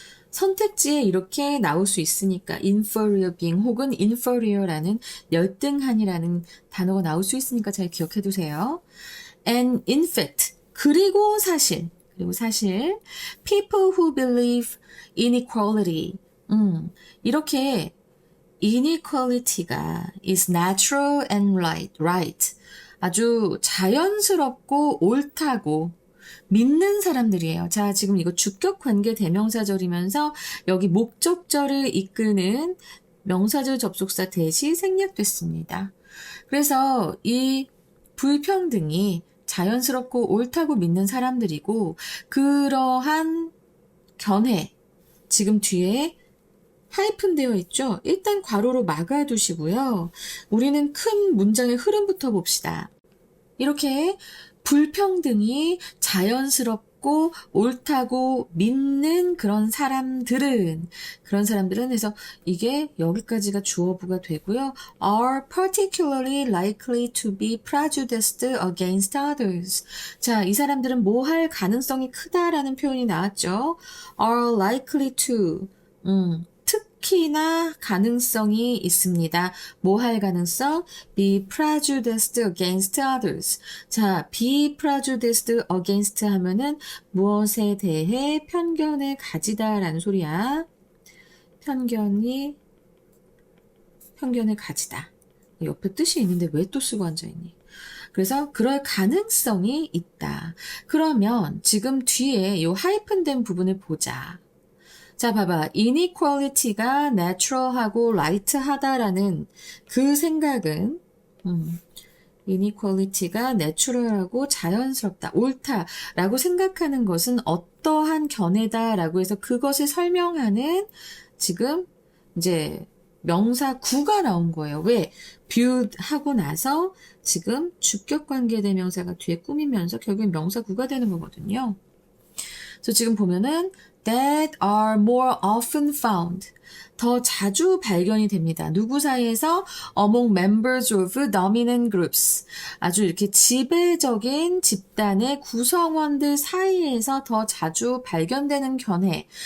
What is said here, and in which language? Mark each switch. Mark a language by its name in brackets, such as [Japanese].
[Korean] 선택지에 이렇게 나올 수 있으니까 inferior being 혹은 inferior라는 열등한이라는 단어가 나올 수 있으니까 잘 기억해 두세요. [English] And in fact, [Korean] 그리고 사실 [English] people who believe inequality [Korean] 이렇게 inequality가 [English] is natural and right. [Korean] 아주 자연스럽고 옳다고 믿는 사람들이에요. 자, 지금 이거 주격 관계 대명사절이면서 여기 목적절을 이끄는 명사절 접속사 대시 생략됐습니다. 그래서 이 불평등이 자연스럽고 옳다고 믿는 사람들이고 그러한 견해 지금 뒤에 하이픈 되어 있죠? 일단 괄호로 막아두시고요. 우리는 큰 문장의 흐름부터 봅시다. 이렇게 불평등이 자연스럽고 자연스럽고 옳다고 믿는 그런 사람들은 그래서 이게 여기까지가 주어부가 되고요. [English] are particularly likely to be prejudiced against others. [Korean] 자, 이 사람들은 뭐 할 가능성이 크다라는 표현이 나왔죠. [English] are likely to [Korean] 특히나 가능성이 있습니다. 뭐 할 가능성? [English] be prejudiced against others. [Korean] 자, be prejudiced against 하면은 무엇에 대해 편견을 가지다라는 소리야. 편견을 가지다. 옆에 뜻이 있는데 왜 또 쓰고 앉아있니? 그래서 그럴 가능성이 있다. 그러면 지금 뒤에 요 하이픈된 부분을 보자. 자, 봐봐. inequality가 natural하고 right하다라는 그 생각은 inequality가 natural하고 자연스럽다, 옳다라고 생각하는 것은 어떠한 견해다라고 해서 그것을 설명하는 지금 이제 명사 구가 나온 거예요. 왜? viewed 하고 나서 지금 주격관계 대명사가 뒤에 꾸미면서 결국엔 명사 구가 되는 거거든요. 그래서 지금 보면은 [English] that are more often found. [Korean] 더 자주 발견이 됩니다. 누구 사이에서? [English] among members of dominant groups. [Korean] 아주 이렇게 지배적인 집단의 구성원들 사이에서 더 자주 발견되는 견해.